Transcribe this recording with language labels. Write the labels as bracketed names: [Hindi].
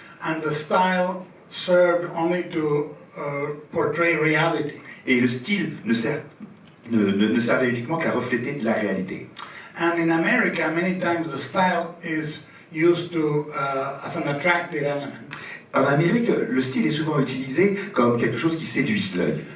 [English] And the style served only to portray reality. [French] Et le style ne servait uniquement qu'à refléter la réalité. [English] And in America, many times the style is used to as an attractive element. [French] En Amérique, le style est souvent utilisé comme quelque chose qui séduit l'œil.